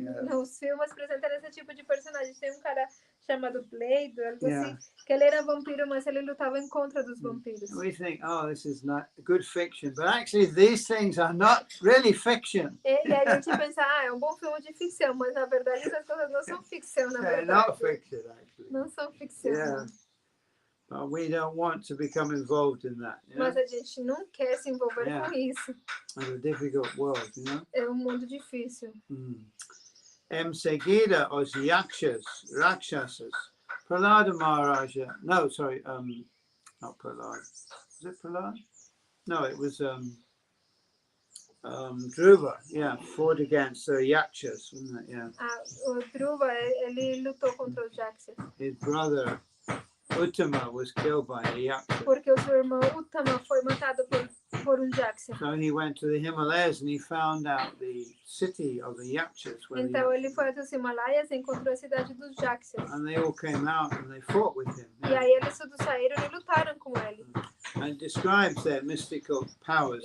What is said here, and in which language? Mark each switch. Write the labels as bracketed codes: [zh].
[pt] Nos filmes apresentam esse tipo de personagem. Tem cara chamado Blade, algo assim, que ele era vampiro, mas ele lutava em contra dos vampiros. [en] We think, this is not good fiction, but actually these things are not really fiction. [pt] E a gente pensa, é bom filme de ficção, mas na verdade essas coisas não são ficção, na verdade. [en] They're not fiction, actually. [pt] Não são ficção. [en] Yeah. But we don't want to become involved in that. [pt] Mas a gente não quer se envolver com isso. [en] It's a difficult world, [pt] É mundo difícil. Seguida os yakshas, rakshasas. Prahlada Maharaja. [en] No, sorry, not Prahlad. Was it Prahlad? No, it was Dhruva. Yeah, fought against the yakshas, wasn't it? Yeah. [pt] O Dhruva, ele lutou contra os Yakshas. [en] His brother Uttama was killed by a yaksha. [pt] Porque o seu irmão Uttama foi matado por Yaksha. [en] So he went to the Himalayas and he found out the city of the yakshas. [pt] Então ele foi aos Himalaias e encontrou a cidade dos Yakshas. [en] And they all came out and they fought with him. [pt] E aí eles todos saíram e lutaram com ele. [en] And describes their mystical powers.